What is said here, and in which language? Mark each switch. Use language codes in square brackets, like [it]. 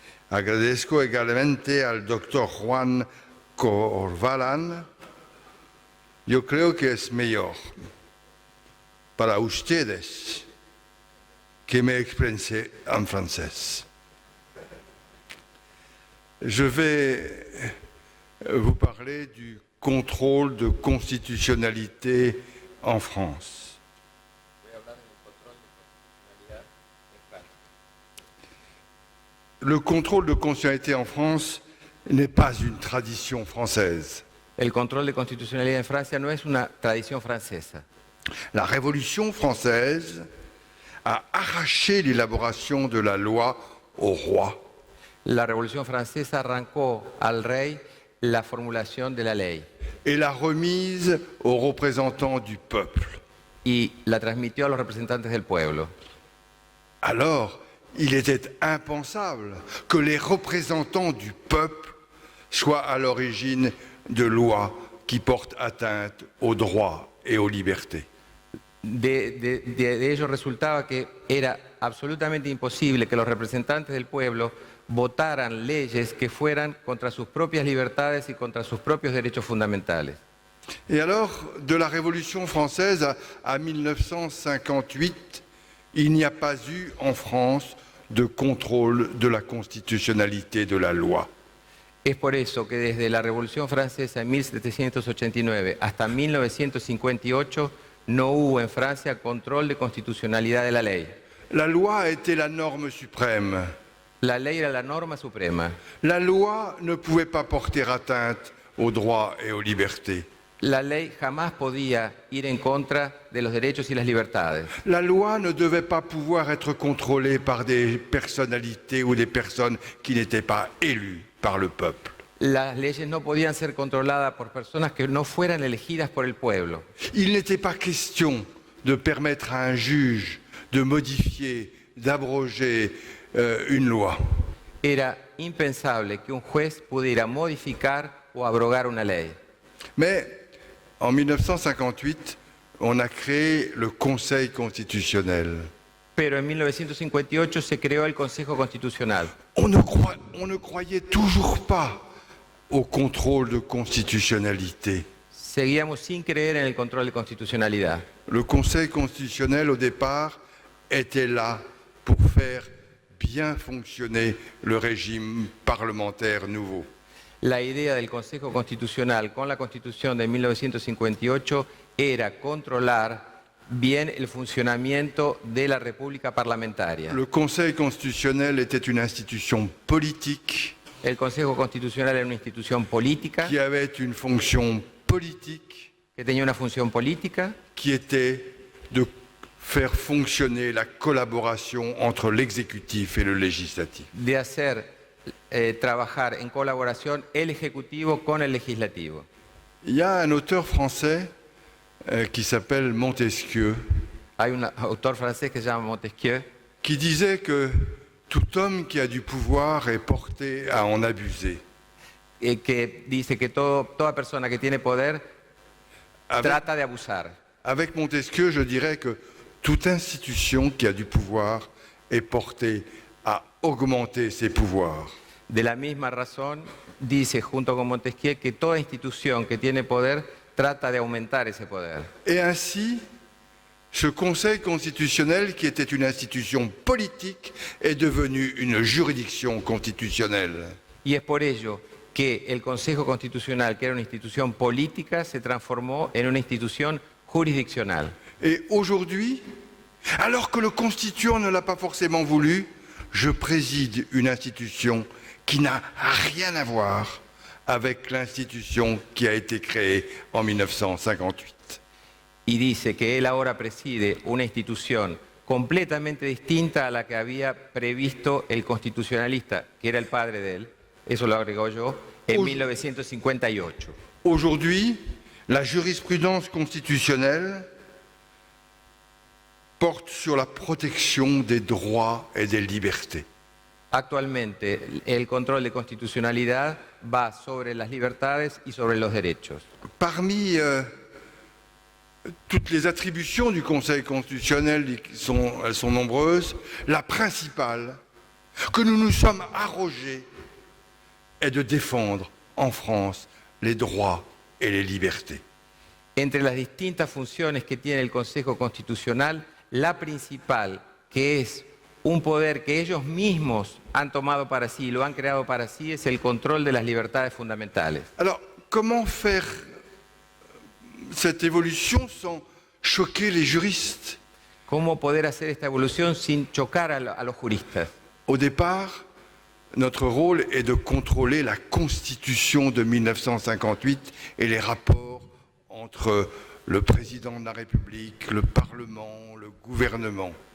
[es] Agradezco igualmente al doctor Juan Corvalán. Yo creo que es mejor para ustedes que me exprese en francés. [fr] Je vais vous parler du contrôle de constitutionnalité en France. Le contrôle de constitutionnalité en France n'est pas une tradition française. [es] El control de constitucionalidad en Francia no es una tradición francesa. [fr] La Révolution française a arraché l'élaboration de la loi au roi. [es] La Revolución Francesa arrancó al rey la formulación de la ley [fr] et l'a remise aux représentants du peuple. [es] y la transmitió a los representantes del pueblo. [fr] Alors, il était impensable que les représentants du peuple soient à l'origine de lois qui portent atteinte aux droits et aux libertés. [es] De ello resultaba que era absolutamente imposible que los representantes del pueblo votaran leyes que fueran contra sus propias libertades y contra sus propios derechos fundamentales. [fr] Et alors, de la Révolution française à 1958, il n'y a pas eu en France de contrôle de la constitutionnalité de la loi. [es] Es por eso que desde la Revolución Francesa en 1789 hasta 1958 no hubo en Francia control de constitucionalidad de la ley. [fr] La loi était la norme suprême. [es] La ley era la norma suprema. [fr] La loi ne pouvait pas porter atteinte aux droits et aux libertés. [es] La ley jamás podía ir en contra de los derechos y las libertades. [fr] La loi ne devait pas pouvoir être contrôlée par des personnalités ou des personnes qui n'étaient pas élues par le peuple. [es] Las leyes no podían ser controladas por personas que no fueran elegidas por el pueblo. [fr] Il n'était pas question de permettre à un juge de modifier, d'abroger une loi. [es] Era impensable que un juez pudiera modificar o abrogar una ley. [fr] Mais en 1958, on a créé le Conseil constitutionnel. [es] Pero en 1958 se creó el Consejo Constitucional. [fr] On ne croyait toujours pas au contrôle de constitutionnalité. [es] Seguíamos sin creer en el control de constitucionalidad. [fr] Le Conseil constitutionnel, au départ, était là pour faire bien fonctionner le régime parlementaire nouveau. [es] La idea del Consejo Constitucional con la Constitución de 1958 era controlar bien el funcionamiento de la República Parlamentaria. [fr] Le Conseil constitutionnel était une institution politique [es] El Consejo Constitucional era una institución política [fr] qui avait une fonction politique [es] que tenía una función política [fr] qui était de faire fonctionner la collaboration entre l'exécutif et le législatif. [es] de hacer trabajar en colaboración el Ejecutivo con el Legislativo. [fr] Il y a un auteur français qui s'appelle Montesquieu [es] Hay un autor francés que se llama Montesquieu [fr] qui disait que tout homme qui a du pouvoir est porté à en abuser. [es] que dice que toda persona que tiene poder trata de abusar. [fr] Avec Montesquieu, je dirais que toute institution qui a du pouvoir est portée à augmenter ses pouvoirs. [es] De la misma razón, dice junto con Montesquieu que toda institución que tiene poder trata de aumentar ese poder. [fr] Et ainsi, ce Conseil constitutionnel, qui était une institution politique, est devenu une juridiction constitutionnelle. [es] Y es por ello que el Consejo Constitucional, que era una institución política, se transformó en una institución jurisdiccional. [fr] Et aujourd'hui, alors que le constituant ne l'a pas forcément voulu, je préside une institution qui n'a rien à voir avec l'institution qui a été créée en 1958. [es] Y dice que él ahora preside una institución completamente distinta a la que había previsto el constitucionalista, que era el padre de él, eso lo agregó yo, en 1958. [fr] Aujourd'hui, la jurisprudence constitutionnelle porte sur la protection des droits et des libertés. [es] Actualmente, el control de constitucionalidad va sobre las libertades y sobre los derechos. [fr] Parmi toutes les attributions du Conseil constitutionnel, elles sont nombreuses, la principale que nous nous sommes arrogés est de défendre en France les droits et les libertés. [es] Entre las distintas funciones que tiene el Consejo Constitucional, la principal, que es un poder que ellos mismos han tomado para sí, lo han creado para sí, es el control de las libertades fundamentales. [fr] Alors, comment faire cette évolution sans choquer les juristes? [es] ¿Cómo poder hacer esta evolución sin chocar a los juristas? [fr] Au départ, notre rôle est de contrôler la Constitution de 1958 et les rapports entre le président de la République, le Parlement, le gouvernement.